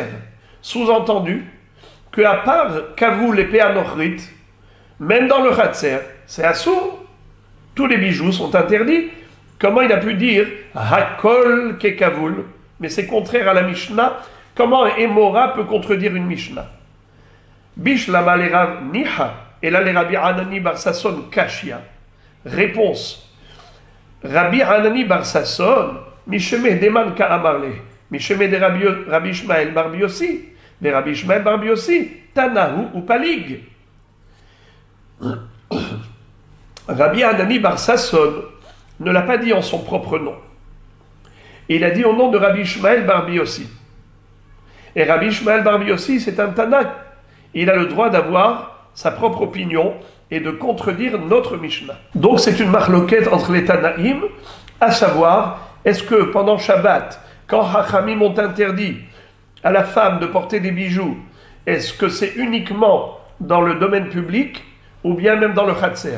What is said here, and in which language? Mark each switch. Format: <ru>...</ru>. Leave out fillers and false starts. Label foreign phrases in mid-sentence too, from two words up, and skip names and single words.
<fr>Sous-entendu que à part Kavoul et Péanochrit, même dans le Hatser, c'est assourd. Tous les bijoux sont interdits. Comment il a pu dire</fr> <he>Hakol ke Kavoul?</he> <fr>Mais c'est contraire à la Mishnah. Comment un Emora peut contredire une Mishnah?</fr> <arc>Bishlama le Rav Niha,</arc> <fr>et là les</fr> <arc>Rabbi Hanani bar Sasson Kashia.</arc> <fr>Réponse.</fr> <arc>Rabbi Hanani bar Sasson, Mishemeh Deman Ka Amarle, Mishemeh de Rabbi Ishmael bar Biossi, de Rabbi Ishmael bar Biossi, Tanahu ou Palig.</arc> <fr>Rabbi Hanani bar Sasson ne l'a pas dit en son propre nom. Il a dit au nom de Rabbi Ishmael bar Biossi. Et Rabbi Ishmael bar Biossi, c'est un Tanakh. Il a le droit d'avoir sa propre opinion et de contredire notre Mishnah. Donc c'est une marloquette entre les Tanaïm, à savoir, est-ce que pendant Shabbat, quand Hachamim ont interdit à la femme de porter des bijoux, est-ce que c'est uniquement dans le domaine public ou bien même dans le Khatser?</fr>